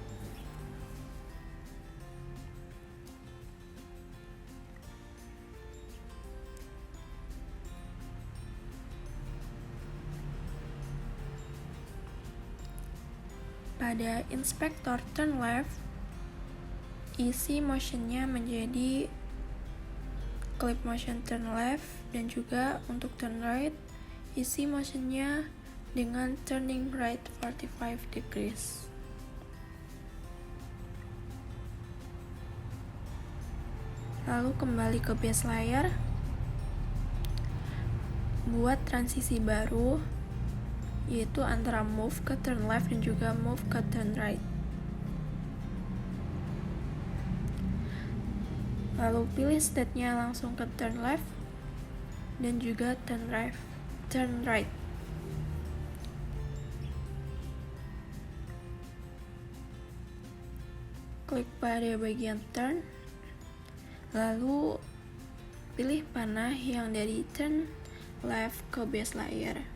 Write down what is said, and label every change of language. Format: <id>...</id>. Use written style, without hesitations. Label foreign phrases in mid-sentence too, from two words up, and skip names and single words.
<id>Pada inspektor</id> <en>turn left,</en> <id>isi motionnya menjadi</id> <en>clip motion turn left,</en> <id>dan juga untuk</id> <en>turn right,</en> <id>isi motionnya dengan</id> <en>turning right 45 degrees.</en> <id>Lalu kembali ke</id> <en>base layer,</en> <id>buat transisi baru, yaitu antara move ke</id> <en>turn left</en> <id>dan juga move ke</id> <en>turn right.</en> <id>Lalu pilih state-nya langsung ke</id> <en>turn left</en> <id>dan juga</id> <en>turn right.</en> <id>Klik pada bagian turn, lalu pilih panah yang dari</id> <en>turn left</en> <id>ke</id> <en>base layer.</en>